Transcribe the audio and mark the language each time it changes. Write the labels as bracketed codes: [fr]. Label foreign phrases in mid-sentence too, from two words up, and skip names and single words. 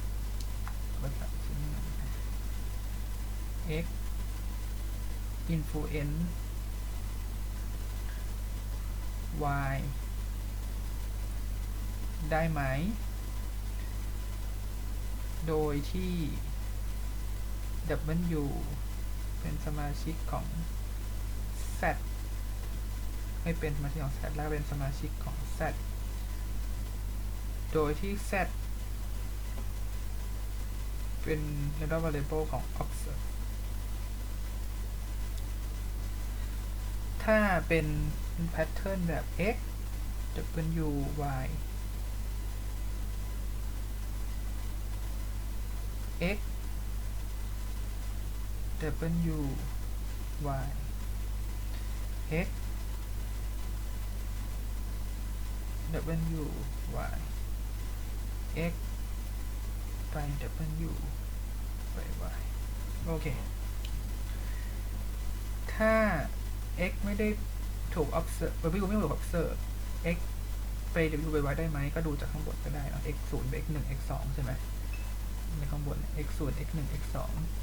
[th] influence y ได้ไหมโดยที่ w เป็นสมาชิกของ z ไม่เป็นสมาชิกของ z แล้วเป็นสมาชิกของ z โดยที่ z เป็น [en] random variable [th] ของ observe ถ้าเป็นแพทเทิร์นแบบ x w y x w y x w y x ไป w ไป y โอเค ถ้า x ไม่ได้ถูก observe w ไม่ถูก observe x ไป w ไป y ได้ไหมก็ดูจากข้างบนก็ได้นะ x 0 x 1 x 2ใช่ไหมในข้างบน x 0 x 1 x 2